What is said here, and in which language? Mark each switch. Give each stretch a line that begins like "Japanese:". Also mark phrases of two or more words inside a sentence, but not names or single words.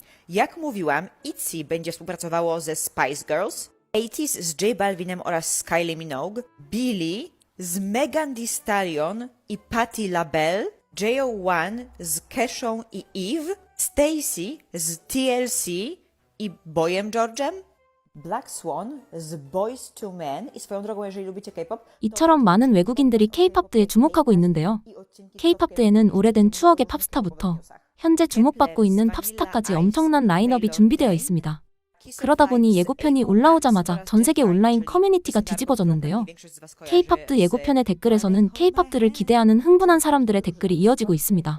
Polish: Jak mówiłam, ITZY będzie współpracowało ze Spice Girls, 80s z J Balvinem oraz z Kylie Minogue, Billie z Megan Thee Stallion i Patti LaBelle, JO1 z Keshą i Eve, Stacey z TLC i Boyem George'em, Black Swan z Boyz II Men i swoją drogą, jeżeli lubicie K-pop,
Korean: 이처럼 많은 외국인들이 K-팝드에 주목하고 있는데요. K-팝드에는 오래된 추억의 팝스타부터 현재 주목받고 있는 팝스타까지 엄청난 라인업이 준비되어 있습니다. 그러다 보니 예고편이 올라오자마자 전 세계 온라인 커뮤니티가 뒤집어졌는데요. K-팝드 예고편의 댓글에서는 K-팝드를 기대하는 흥분한 사람들의 댓글이 이어지고 있습니다.